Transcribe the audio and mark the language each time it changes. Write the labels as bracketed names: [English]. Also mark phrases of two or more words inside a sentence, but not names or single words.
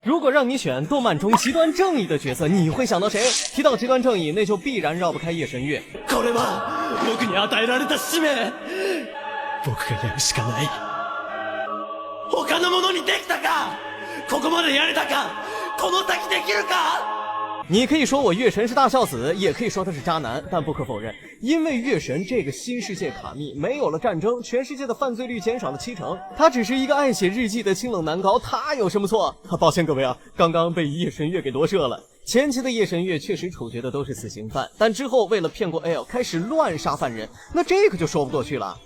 [Chinese] 如果让你选动漫中极端正义的角色，你会想到谁？提到极端正义，那就必然绕不开夜神月。 [Japanese] これは僕に与えられた使命。僕がやるしかない。他の者にできたか？ここまでやれたか？この先できるか？ [Chinese] 你可以说我月神是大孝子，也可以说他是渣男，但不可否认，因为月神这个新世界卡密没有了战争，全世界的犯罪率减少了70%，他只是一个爱写日记的清冷男高，他有什么错？抱歉各位啊，刚刚被夜神月给夺舍了。前期的夜神月确实处决的都是死刑犯，但之后为了骗过 L 开始乱杀犯人，那这个就说不过去了。